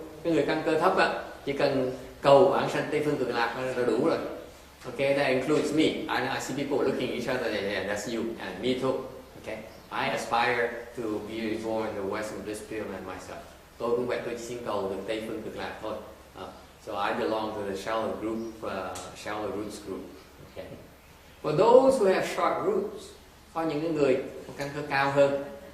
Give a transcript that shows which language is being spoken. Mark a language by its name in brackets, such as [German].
[Vietnamese] Cái người căn cơ thấp á, chỉ cần cầu vãng sanh Tây phương cực lạc là đủ rồi. [English] Okay, that includes me. I see people looking at each other. Yeah, that's you and me too. Okay, I aspire to be reborn in the Western Bliss Pure Land myself. [Vietnamese] Tôi cũng vậy, tôi chỉ xin cầu được Tây phương cực lạc thôi. [English] So I belong to the shallow roots group. Okay. For those who have short roots, [Vietnamese] có những người căn cơ cao hơn.